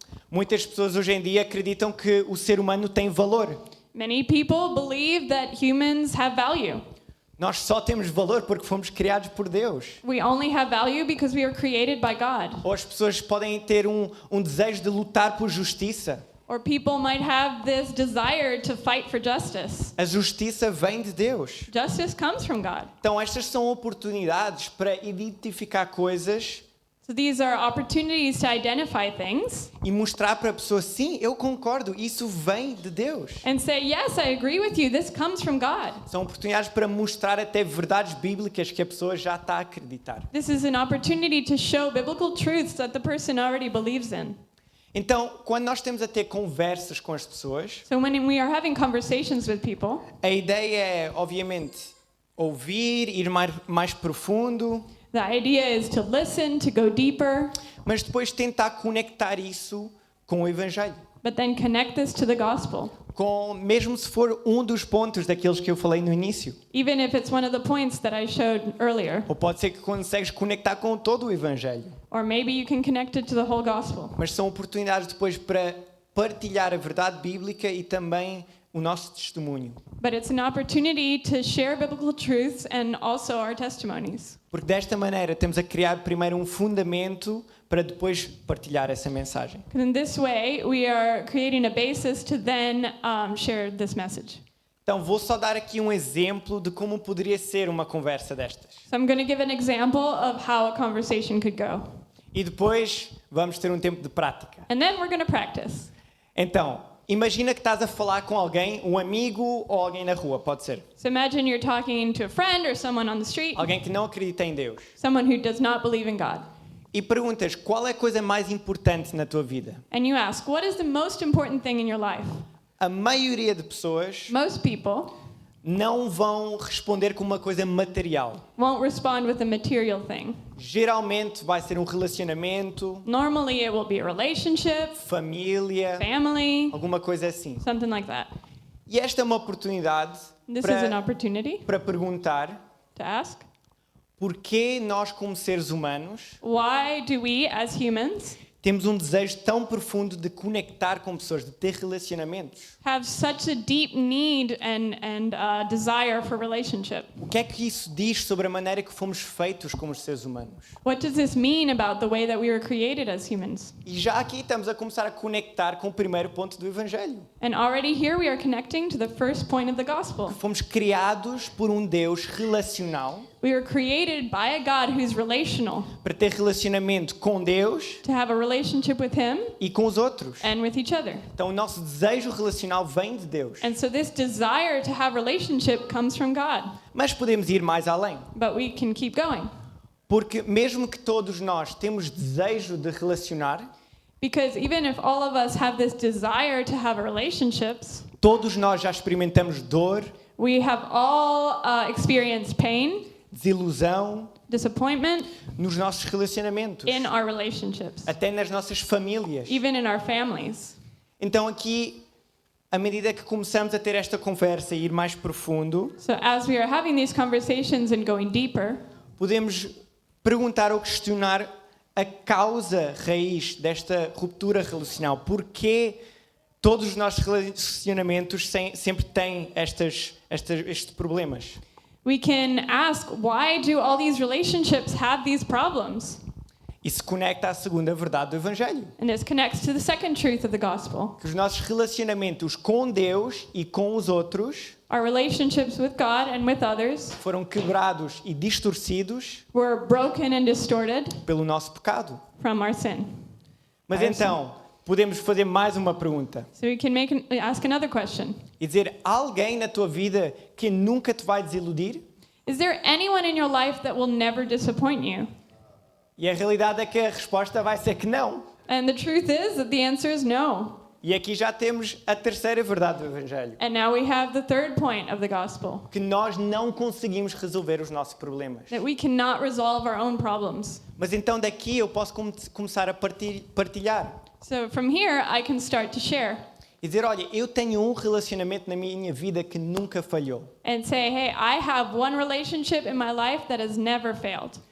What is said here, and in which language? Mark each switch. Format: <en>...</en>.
<pt>Muitas pessoas hoje em dia acreditam que o ser humano tem valor.</pt> <en>Many people believe that humans have value.</en> <pt>Nós só temos valor porque fomos criados por Deus.</pt> <en>We only have value because we were created by God.</en> <pt>Ou as pessoas podem ter um desejo de lutar por justiça.</pt> <en>Or people might have this desire to fight for justice.</en> <pt>A justiça vem de Deus.</pt> <en>Justice comes from God.</en> <pt>Então estas são oportunidades para identificar coisas</pt> <en>So these are opportunities to identify things</en> <pt>e mostrar para a pessoa, sim, eu concordo, isso vem de Deus.</pt> <en>and say, yes, I agree with you. This comes from God.</en> <pt>São oportunidades para mostrar até verdades bíblicas que a pessoa já está a acreditar.</pt> <en>This is an opportunity to show biblical truths that the person already believes in.</en> <pt>Então, quando nós temos a ter conversas com as pessoas,</pt> <en>So when we are having conversations with people,</en> <pt>a ideia é, obviamente, ouvir, ir mais profundo,</pt> <en>the idea is to listen, to go deeper,</en> <pt>mas depois tentar conectar isso com o Evangelho.</pt> <en>but then connect this to the gospel.</en> <pt>Mesmo se for um dos pontos daqueles que eu falei no início.</pt> <en>Even if it's one of the points that I showed earlier.</en> <pt>Ou pode ser que consegues conectar com todo o Evangelho.</pt> <en>Or maybe you can connect it to the whole gospel.</en> <pt>Mas são oportunidades depois para partilhar a verdade bíblica e também o nosso testemunho.</pt> <en>But it's an opportunity to share biblical truths and also our testimonies.</en> <pt>Porque desta maneira temos a criar primeiro um fundamento para depois partilhar essa mensagem.</pt> <en>Because in this way, we are creating a basis to then share this message.</en> <pt>Então vou só dar aqui um exemplo de como poderia ser uma conversa destas.</pt> <en>So I'm going to give an example of how a conversation could go.</en> <pt>E depois vamos ter um tempo de prática.</pt> <en>And then we're going to practice.</en> <pt>Então, imagina que estás a falar com alguém, um amigo ou alguém na rua, pode ser.</pt> <en>So imagine you're talking to a friend or someone on the street,</en> <pt>Alguém que não acredita em Deus.</pt> <en>someone who does not believe in God.</en> <pt>E perguntas, qual é a coisa mais importante na tua vida?</pt> <en>And you ask, what is the most important thing in your life?</en> <pt>A maioria de pessoas</pt> <en>Most people</en> <pt>não vão responder com uma coisa material.</pt> <en>won't respond with a material thing.</en> <pt>Geralmente vai ser um relacionamento,</pt> <en>Normally it will be a relationship,</en> <pt>família,</pt> <en>family,</en> <pt>alguma coisa assim.</pt> <en>something like that.</en> <pt>E esta é uma oportunidade</pt> <en>This is an</en> <pt>para,</pt> <en>opportunity</en> <pt>para perguntar</pt> <en>to ask,</en> <pt>porquê nós, como seres humanos,</pt> <en>why do we as humans</en> <pt>temos um desejo tão profundo de conectar com pessoas, de ter relacionamentos.</pt> <en>have such a deep need and desire for relationship?</en> <pt>O que é que isso diz sobre a maneira que fomos feitos como seres humanos?</pt> <en>What does this mean about the way that we were created as humans?</en> <pt>E já aqui estamos a começar a conectar com o primeiro ponto do Evangelho.</pt> <en>And already here we are connecting to the first point of the gospel.</en> <pt>Fomos criados por um Deus relacional,</pt> <en>We were created by a God who's relational,</en> <pt>para ter relacionamento com Deus</pt> <en>to have a relationship with Him</en> <pt>e com os outros.</pt> <en>and with each other.</en> <pt>Então o nosso desejo relacional vem de Deus.</pt> <en>And so this desire to have relationship comes from God.</en> <pt>Mas podemos ir mais além.</pt> <en>But we can keep going.</en> <pt>Porque mesmo que todos nós temos desejo de relacionar,</pt> <en>Because even if all of us have this desire to have relationships,</en> <pt>todos nós já experimentamos dor,</pt> <en>we have all experienced pain,</en> <pt>desilusão</pt> <en>disappointment</en> <pt>nos nossos relacionamentos,</pt> <en>in our relationships,</en> <pt>até nas nossas famílias.</pt> <en>even in our families.</en> <pt>Então aqui, à medida que começamos a ter esta conversa e ir mais profundo,</pt> <en>So as we are having these conversations and going deeper,</en> <pt>podemos perguntar ou questionar a causa raiz desta ruptura relacional. Porquê todos os nossos relacionamentos sempre têm estes problemas?</pt> <en>we can ask, why do all these relationships have these problems?</en> <pt>Isso conecta à segunda verdade do Evangelho.</pt> <en>And this connects to the second truth of the gospel.</en> <pt>Que os nossos relacionamentos com Deus e com os outros</pt> <en>Our relationships with God and with others</en> <pt>foram quebrados e distorcidos</pt> <en>were broken and distorted</en> <pt>pelo nosso pecado.</pt> <en>from our sin.</en> <pt>Mas</pt> <en>I</en> <pt>então, podemos fazer mais uma pergunta</pt> <en>So we can ask another question.</en> <pt>e dizer: há alguém na tua vida que nunca te vai desiludir?</pt> <en>Is there anyone in your life that will never disappoint you?</en> <pt>E a realidade é que a resposta vai ser que não.</pt> <en>And the truth is that the answer is no.</en> <pt>E aqui já temos a terceira verdade do Evangelho.</pt> <en>And now we have the third point of the gospel,</en> <pt>Que nós não conseguimos resolver os nossos problemas.</pt> <en>that we cannot resolve our own problems.</en> <pt>Mas então daqui eu posso começar a partilhar.</pt> <en>So from here, I can start to share</en> <pt>E dizer: olha, eu tenho um relacionamento na minha vida que nunca falhou.</pt> <en>and say, hey, I have one relationship in my life that has never failed.</en>